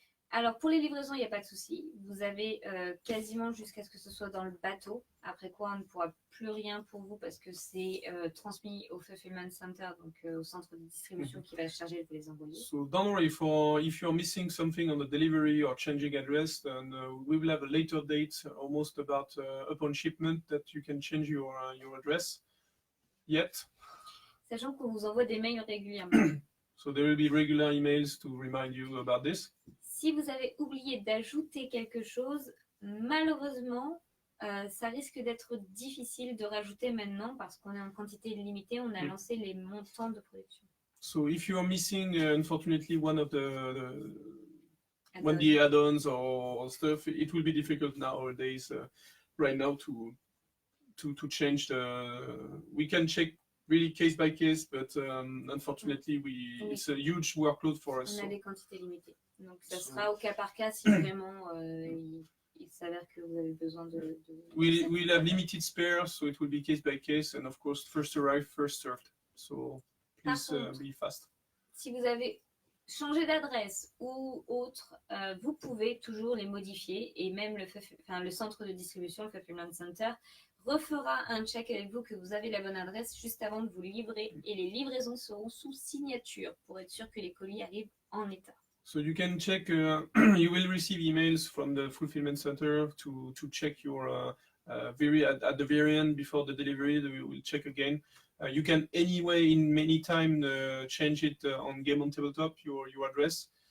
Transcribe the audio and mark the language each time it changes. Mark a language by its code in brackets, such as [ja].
[fr] Alors pour les livraisons, il n'y a pas de souci. Vous avez quasiment jusqu'à ce que ce soit dans le bateau. Après quoi, on ne pourra plus rien pour vous parce que c'est transmis au Fulfillment Center, donc au centre de distribution qui va se charger de vous les envoyer. [en] So don't worry, if you're missing something on the delivery or changing address, then we will have a later date, almost about upon shipment, that you can change your address. Yet. [fr] Sachant qu'on vous envoie des mails régulièrement. [en] So there will be regular emails to remind you about this. [fr] Si vous avez oublié d'ajouter quelque chose, malheureusement, ça risque d'être difficile de rajouter maintenant parce qu'on est en quantité limitée. On a lancé les montants de production. [en] So if you are missing, unfortunately, one of the add-ons or stuff, it will be difficult nowadays, right now, to change we can check really case by case, but unfortunately, it's a huge workload for us. [fr] On a des quantités limitées. Donc, ça sera au cas par cas si vraiment il s'avère que vous avez besoin de... [en] We'll have limited spares, so it will be case by case, and of course, first arrived, first served. So please be fast. [fr] Si vous avez changé d'adresse ou autre, vous pouvez toujours les modifier, et même le centre de distribution, le Fulfillment Center, refera un check avec vous que vous avez la bonne adresse juste avant de vous livrer, et les livraisons seront sous signature pour être sûr que les colis arrivent en état. [en] So you can check, you will receive emails from the Fulfillment Center to check your at the very end before the delivery. We will check again. You can anyway in many time change it on Game on Tabletop, your address.